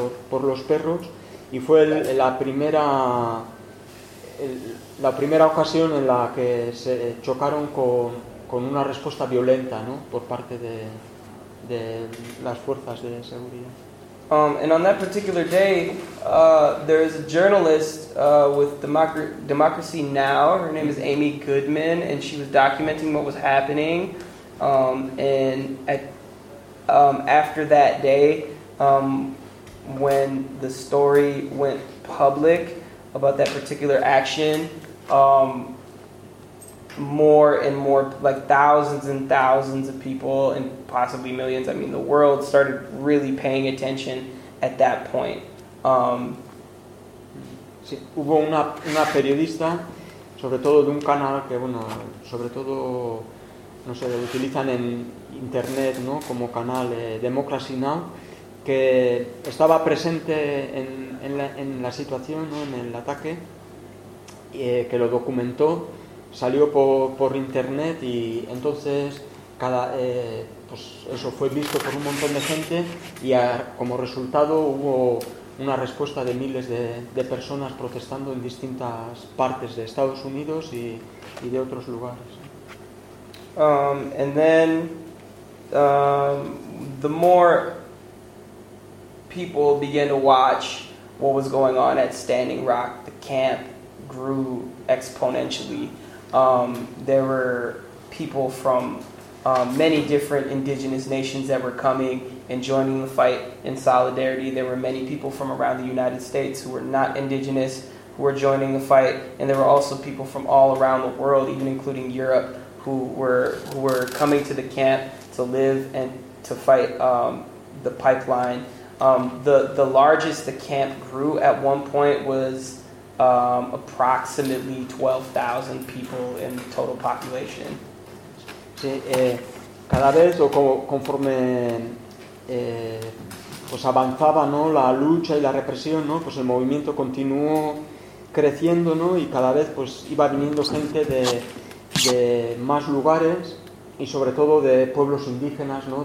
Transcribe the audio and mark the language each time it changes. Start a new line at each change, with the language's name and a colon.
Spanish: por los perros, y fue la primera ocasión en la que se chocaron con una respuesta violenta, ¿no? por parte de las fuerzas de seguridad.
English: And on that particular day, there is a journalist with Democracy Now. Her name is Amy Goodman, and she was documenting what was happening. After that day, when the story went public about that particular action, more and more, like thousands and thousands of people, and possibly millions, I mean, the world started really paying attention at that point.
Spanish: Sí, hubo una periodista, sobre todo de un canal que, bueno, sobre todo, no sé, utilizan en internet, ¿no? como canal Democracy Now, que estaba presente en la situación, ¿no? en el ataque, que lo documentó, salió por internet, y entonces pues eso fue visto por un montón de gente, y como resultado hubo una respuesta de miles de personas protestando en distintas partes de Estados Unidos y de otros lugares.
English: And then the more people began to watch what was going on at Standing Rock, the camp grew exponentially. There were people from many different indigenous nations that were coming and joining the fight in solidarity. There were many people from around the United States who were not indigenous who were joining the fight, and there were also people from all around the world, even including Europe, who were coming to the camp to live and to fight the pipeline. The largest the camp grew at one point was approximately 12,000 people in the total population.
Spanish: Sí, cada vez, o conforme pues avanzaba, ¿no? la lucha y la represión, ¿no? pues el movimiento continuó creciendo, ¿no? y cada vez pues iba viniendo gente de más lugares, y sobre todo de pueblos indígenas, ¿no?